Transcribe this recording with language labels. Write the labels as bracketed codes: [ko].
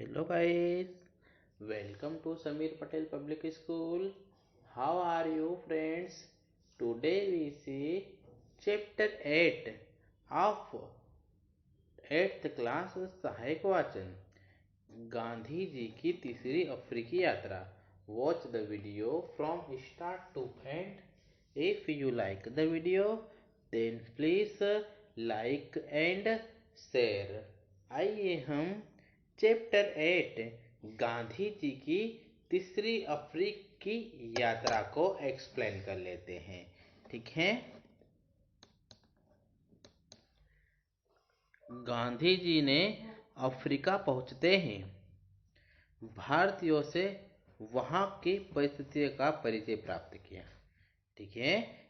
[en] guys, welcome to Samir Patel Public School. How are you friends? Today we see chapter 8 of 8th class [hi] सहायक वाचन गांधी जी की तीसरी अफ्रीकी यात्रा. [en] Watch the video from start to end. If you like the video, then please like and share. [hi] आइए हम chapter 8 Gandhi ji की तीसरी अफ्रीकी यात्रा को एक्सप्लेन कर लेते हैं. ठीक है. गांधी जी ने अफ्रीका पहुंचते ही भारतीयों से वहां की परिस्थितियों का परिचय प्राप्त किया. ठीक है.